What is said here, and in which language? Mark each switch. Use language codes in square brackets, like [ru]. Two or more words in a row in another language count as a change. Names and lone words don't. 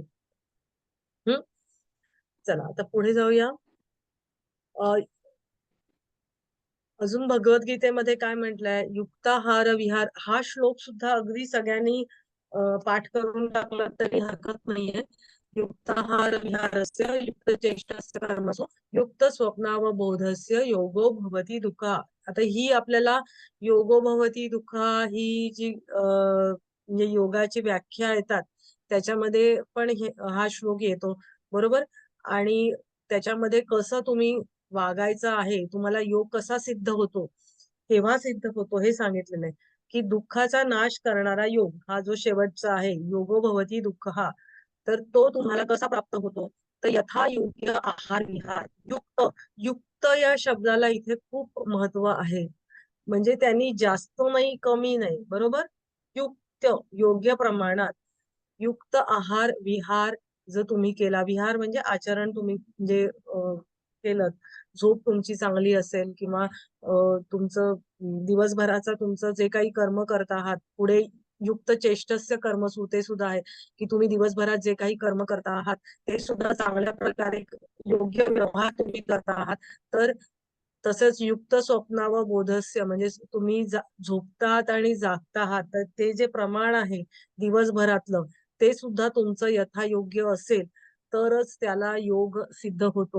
[mr] हं. चला आता पुढे जाऊया. अ, अजून भगवद्गीतेमध्ये काय म्हटलंय? युक्ताहार विहार हा श्लोक सुद्धा अगदी सगळ्यांनी पाठ करून टाकला तरी हरकत नाहीये. [sa] युक्ताहार विहारस्य युक्त चेष्टस्य कर्मसु युक्त स्वप्नावबोधस्य योगो भवति दुःखा. [mr] आता ही आपल्याला [sa] योगो भवति दुःखा [mr] ही जी म्हणजे योगाची व्याख्या येतात त्याच्यामध्ये पण हा श्लोक येतो बरोबर. आणि त्याच्यामध्ये कसं तुम्ही वागायचं आहे, तुम्हाला योग कसा सिद्ध होतो, केव्हा सिद्ध होतो हे सांगितलेलं आहे. की दुःखाचा नाश करणारा योग हा जो शेवटचा आहे, [sa] योगो भवती दुःख हा, [mr] तर तो तुम्हाला कसा प्राप्त होतो? तर यथा योग्य आहार विहार युक्त. युक्त या शब्दाला इथे खूप महत्व आहे. म्हणजे त्यांनी जास्त नाही कमी नाही बरोबर. युक्त योग्य प्रमाणात युक्त आहार विहार जर तुम्ही केला, विहार म्हणजे आचरण तुम्ही म्हणजे केलं, झोप तुमची चांगली असेल किंवा तुमचं दिवसभराचा तुमचं जे काही कर्म करत आहात पुढे [sa] युक्त चेष्टस्य कर्मसु [mr] ते सुद्धा आहे की तुम्ही दिवसभरात जे काही कर्म करता आहात ते सुद्धा चांगल्या प्रकारे योग्य व्यवहार तुम्ही करता आहात. तर तसंच [sa] युक्त स्वप्नाव बोधस्य [mr] म्हणजे तुम्ही झोपतात आणि जागता आहात तर ते जे प्रमाण आहे दिवसभरातलं ते सुद्धा तुमचं यथायोग्य असेल तरच त्याला योग सिद्ध होतो.